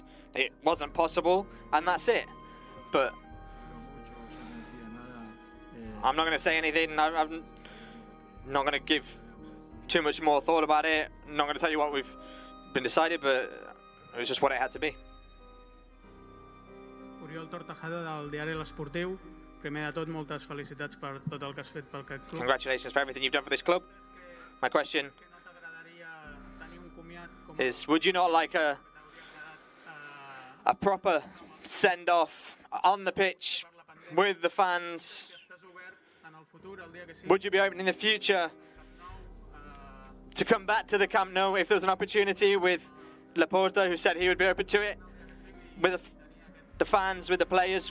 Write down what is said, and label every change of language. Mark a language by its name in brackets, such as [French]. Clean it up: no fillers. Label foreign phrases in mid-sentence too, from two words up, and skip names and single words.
[English] It wasn't possible, and that's it. But I'm not going to say anything. I'm not going to give too much more thought about it. I'm not going to tell you what we've been decided, but it was just what it had to be. [Catalan] Oriol Tortajada del diari L'Esportiu. Primer de tot, moltes felicitats per tot el que has fet pel club. [English] Congratulations for everything you've done for this club. My question is, would you not like a proper send-off on the pitch with the fans? Would you be open in the future to come back to the Camp Nou if there's an opportunity with Laporta, who said he would be open to it, with the fans, with the players?